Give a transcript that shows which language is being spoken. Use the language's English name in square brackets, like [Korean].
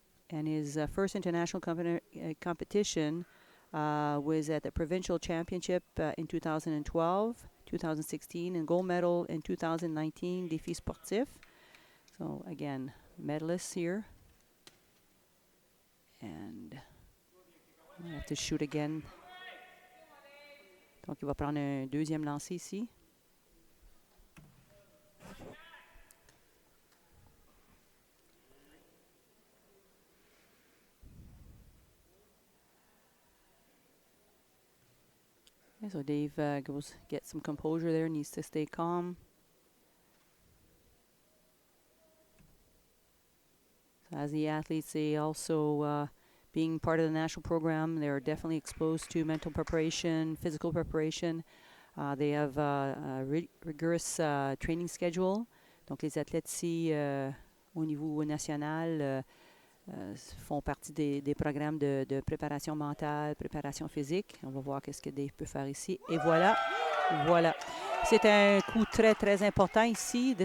[English] And his first international competition was at the Provincial Championship in 2012, 2016, and gold medal in 2019, Défi Sportif. So again, medalists here. And I have to shoot again. [French] Donc, il va prendre un deuxième lancer ici. [English] Okay, so Dave goes get some composure there, needs to stay calm. So as the athletes, they also being part of the national program, they're definitely exposed to mental preparation, physical preparation. They have a rigorous training schedule. [French] Donc, les athlètes ici, au niveau national, font partie des programmes de préparation mentale, préparation physique. On va voir qu'est-ce que Dave peut faire ici. Et voilà. C'est un coup très, très important ici.